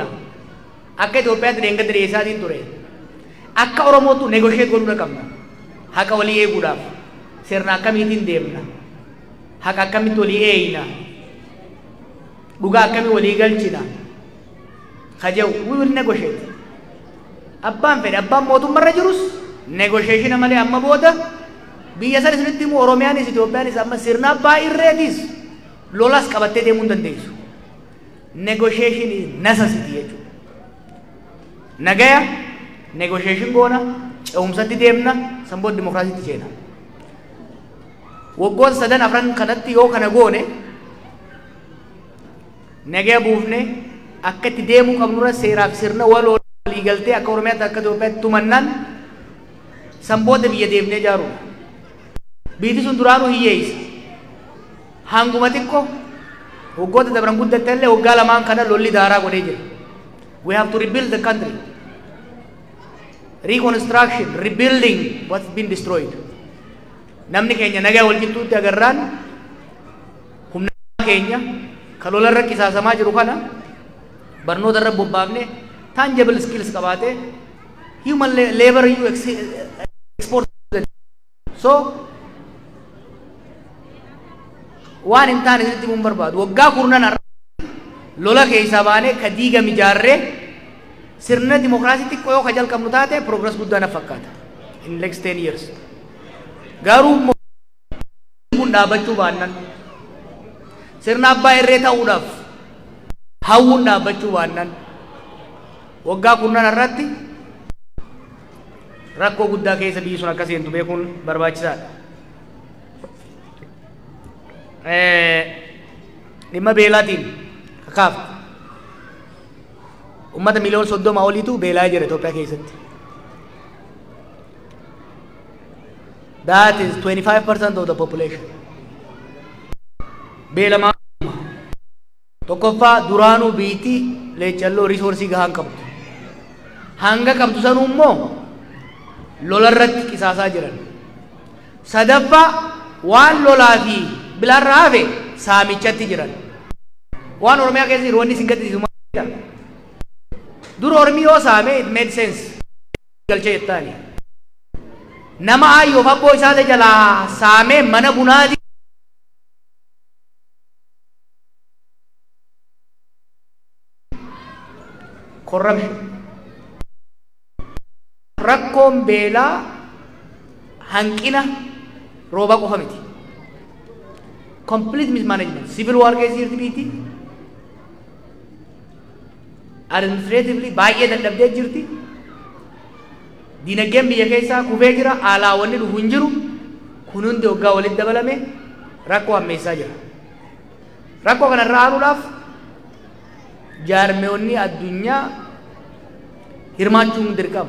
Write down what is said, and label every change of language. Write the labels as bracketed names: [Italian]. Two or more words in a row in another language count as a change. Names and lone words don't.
[Oromo] Akka Itoophiyaatti deengatti dhiyeessaatiin ture. Akka Oromootu negotiate goonuu qabna. Haqa walii eeguudhaaf. Sirna akkamiitiin deemna. Haqa akkamitti walii eeyna. dhugaa akkamii walii galchina kajew [English] we will negotiate [Oromo] abbaan fedhe abbaan mootummaarra jirus negotiation malee amma booda biyya san isinitti immoo Oromiyaanis Itoophiyaanis amma sirna abbaa irreetis lolas qabattee deemuu hin dandeessu [English] negotiation is necessity [Oromo] jechuudha nagaya negotiation goona ce'umsatti deemna sanboon dimokiraasiitti ceena waggoota sadan afran kanatti yoo kana goone nagaya buufne akka itti deemuu qabnurra seeraaf sirna walii galtee akka Oromiyaatti akka Itoophiyaatti tumannaan sanboota biyya deemnee jaaru biiti sun duraanuu hiyyeessa hanguma xiqqoo waggoota dabran guddatte illee waggaa lamaan kana lolli daaraa godhee jira [English] we have to rebuild the country reconstruction rebuilding what's been destroyed [Oromo] namni keenya nagaa wal jittuutti agarraan humna keenya ka lola irra qisaasamaa jiru kana barnoota irra bobbaafne [English] tangible skills [Oromo] qabaate [English] human labor you export so [Oromo] waan hin taane sitti mun barbaadu waggaa kurnan lola keessa baane ka diiga mijaarree sirna dimokiraasii xiqqoo yoo ka jalqabnu taate progress guddaa na fakkaata [English] in next 10 years [Oromo] garuu kun dhaabachuu baannan sirna abbaa irree ta'uudhaaf hawwuun dhaabachuu baannan waggaa kurnan irratti rakkoo guddaa keessa biyyi sun akka seentu beekuun barbaachisaadha dhimma beelaatiin kakaafte ummata miliyoona 30 oliitu beelaa jira Itoophiyaa keessatti [English] that is 25% of the population [Oromo] beelamaa tokkoffaa duraanuu biitti leechalloo risoorsii gahaan qabdu hanga qabdu sanuu immoo lola irratti qisaasaa jiran sadaffaa waan lolaa fi bilaarraa hafe saamichatti jiran waan Oromiyaa keessa jiru wanni isin gaddisiisu dur Oromii yoo saame [English] it made sense [Oromo] galchee jettaani nama ayyoof abboo isaati jalaa saamee mana bunaati corruption rakkoon beelaa hanqina rooba qofa miti [English] complete mismanagement civil war [Oromo] keessa jirti biiti administratively baay'ee dadhabdee jirti dinagdeen biyya keessaa kufee jira alaawwanni dhufu hin jiru kun hundi waggaa walitti dabalame rakkoo hammeessaa jira rakkoo kana irraa aanuudhaaf jaarmeewwanni addunyaa hirmaachuun dirqama